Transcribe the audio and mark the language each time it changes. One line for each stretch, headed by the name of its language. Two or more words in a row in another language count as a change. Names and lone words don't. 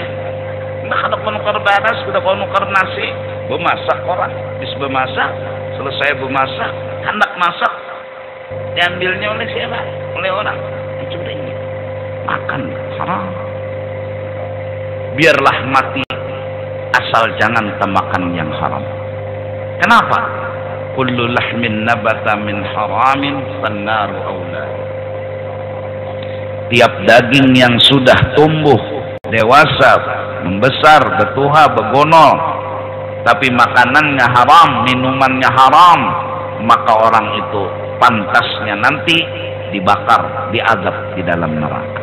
Banjar: Nah ada penukar baras, sudah penukar nasi, bemasak orang, bis bemasak, selesai bemasak, hendak masak, diambilnya oleh siapa?
Indonesian: Oleh orang, dicuri, makan haram. Biarlah mati, asal jangan temakan yang haram. Kenapa?
Arabic: Kullu lahmin nabata min haramin fannaru aula.
Indonesian: Tiap daging yang sudah tumbuh, dewasa, membesar, betuha, begonol, tapi makanannya haram, minumannya haram, maka orang itu pantasnya nanti dibakar, diazab di dalam neraka.